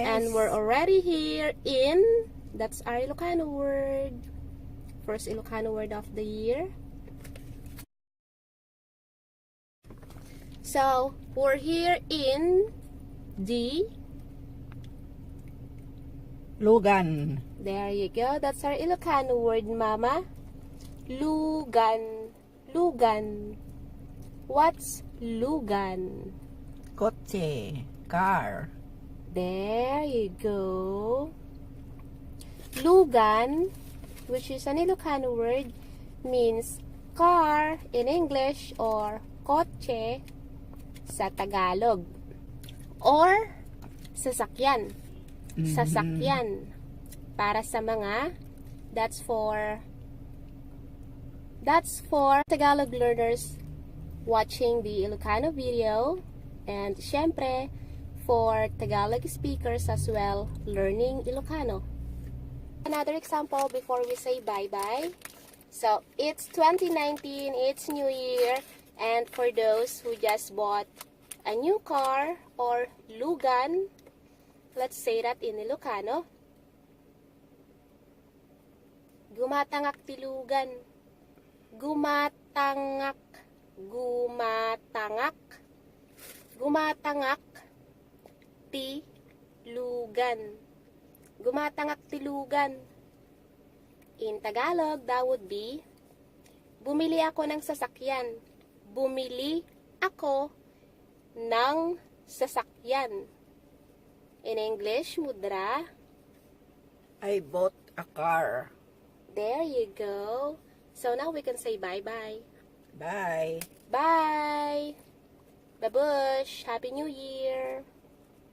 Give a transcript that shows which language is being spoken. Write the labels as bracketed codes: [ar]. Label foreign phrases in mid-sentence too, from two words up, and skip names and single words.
[en] And we're already here in, that's our Ilocano word. First Ilocano word of the year. So we're here in the, Lugan. there you go. That's our Ilocano word, Mama. Lugan. Lugan. What's lugan? Kotse. Car. There you go. Lugan, which is an Ilocano word, means car in English or [tl] kotse sa Tagalog. [en] Or sasakyan. Sasakyan. [tl] Para sa mga, [en] that's for Tagalog learners watching the Ilocano video, and syempre for Tagalog speakers as well learning Ilocano. Another example before we say bye-bye. So it's 2019, it's New Year, and for those who just bought a new car or lugan, let's say that in Ilocano. [ilo] Gumatangak ti lugan. Gumatangak. Gumatangak. Gumatangak ti lugan. Gumatangak ti lugan. [en] In Tagalog, that would be, [tl] bumili ako ng sasakyan. Bumili ako ng sasakyan. [en] In English, Mudra, I bought a car. there you go. So now we can say bye-bye. Bye. Bye! Babush! Happy New Year!